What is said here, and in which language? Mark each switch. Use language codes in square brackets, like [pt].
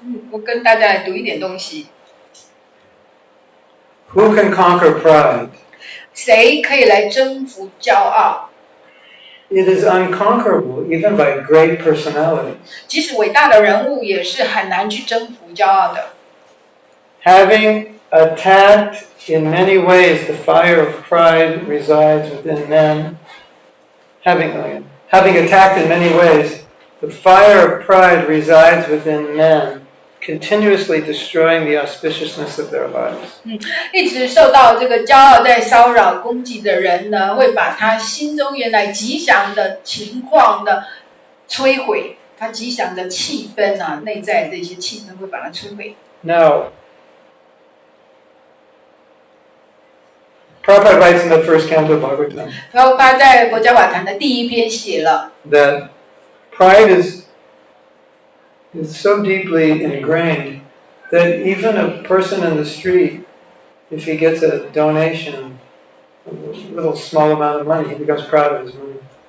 [zh] 我跟大家来读一点东西。 [en] Who can conquer pride? [zh] 谁可以来征服骄傲 [en] it is unconquerable even by great personalities. [zh] 即使伟大的人物也是很难去征服骄傲的。 [en] Having attacked in many ways the fire of pride resides within men. Having attacked in many ways, the fire of pride resides within men, continuously destroying the auspiciousness of their lives. [zh] 一直受到这个骄傲在骚扰攻击的人呢，会把他心中原来吉祥的情况呢摧毁，他吉祥的气氛啊，内在的一些气氛会把它摧毁。 [en] Now, Prabhupada writes in the first canto of Bhagavatam [zh] 他在国家法坛的第一篇写了 [en] that pride is so deeply ingrained that even a person in the street, if he gets a donation, a little small amount of money, he becomes proud of his money.